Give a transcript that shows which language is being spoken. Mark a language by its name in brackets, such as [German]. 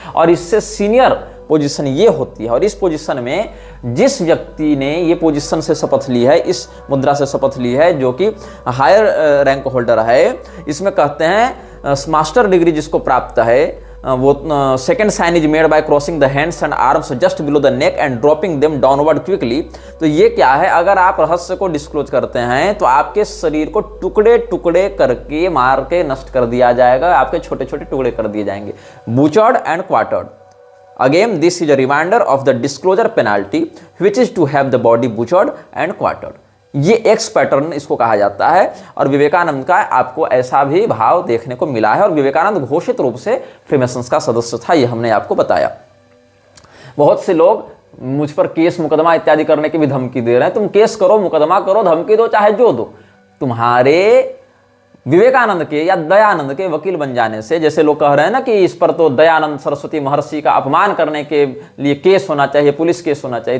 [Hindi] और इससे senior position ये होती है, और इस पोजीशन में जिस व्यक्ति ने ये पोजीशन से शपथ ली है, इस मुद्रा से शपथ ली है, जो कि हायर रैंक होल्डर है, इसमें कहते हैं मास्टर डिग्री जिसको प्राप्त है, वो [English] Second sign is made by crossing the hands and arms just below the neck and dropping them downward quickly. [Hindi] तो ये क्या है, अगर आप रहस्य को डिस्क्लोज करते हैं तो आपके शरीर को टुकड़े टुकड़े करके मार के नष्ट कर दिया जाएगा, आपके छोटे छोटे टुकड़े कर दिए जाएंगे, [English] Butchered and quartered. Again, this is a reminder of the disclosure penalty, which is to have the body butchered and quartered. [Hindi] ये एक्स पैटर्न इसको कहा जाता है, और विवेकानंद का आपको ऐसा भी भाव देखने को मिला है, और विवेकानंद घोषित रूप से फ्रीमेसन्स का सदस्य था, ये हमने आपको बताया। बहुत से लोग मुझ पर केस मुकदमा इत्यादि करने की भी धमकी दे रहे हैं। तुम केस करो, मुकदमा करो, धमकी दो, चाहे जो दो, तुम्हारे विवेकानंद के या दयानंद के वकील बन जाने से, जैसे लोग कह रहे हैं ना कि इस पर तो दयानंद सरस्वती महर्षि का अपमान करने के लिए केस होना चाहिए, पुलिस केस होना चाहिए।